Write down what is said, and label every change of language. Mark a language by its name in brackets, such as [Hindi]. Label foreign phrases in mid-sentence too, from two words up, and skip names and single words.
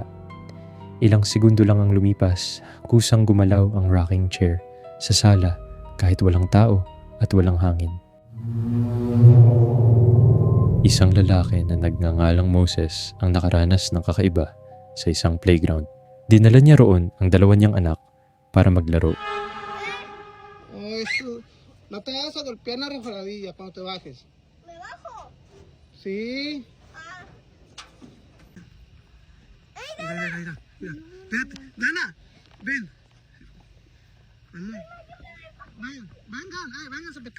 [Filipino] Ilang segundo lang ang lumipas, kusang gumalaw ang rocking chair sa sala kahit walang tao at walang hangin. Isang lalaki na nagngangalang Moses ang nakaranas ng kakaiba sa isang playground. Dinala niya roon ang dalawa niyang anak para maglaro. [Spanish] No te vas a golpear en la resbaladilla cuando te bajes. ¿Me bajo? Sí. Mira. Espérate. Dana, ven. Vénganse para acá.